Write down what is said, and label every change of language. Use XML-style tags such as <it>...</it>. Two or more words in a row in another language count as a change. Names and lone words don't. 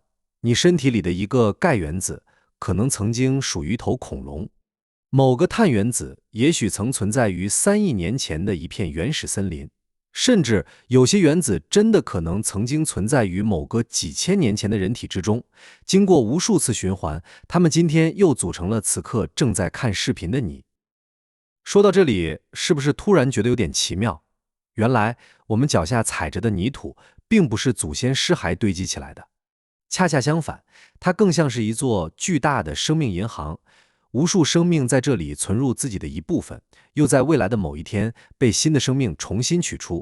<zh>你身體裡的一個鈣原子可能曾經屬於一頭恐龍，某個碳原子也許曾存在於3億年前的一片原始森林，甚至有些原子真的可能曾經存在於某個幾千年前的人體之中。經過無數次循環，它們今天又組成了此刻正在看視頻的你。說到這裡，是不是突然覺得有點奇妙？原來我們腳下踩着的泥土並不是祖先屍骸堆積起來的，恰恰相反，它更像是一座巨大的生命銀行，無數生命在這裡存入自己的一部分，又在未来的某一天被新的生命重新取出。</zh>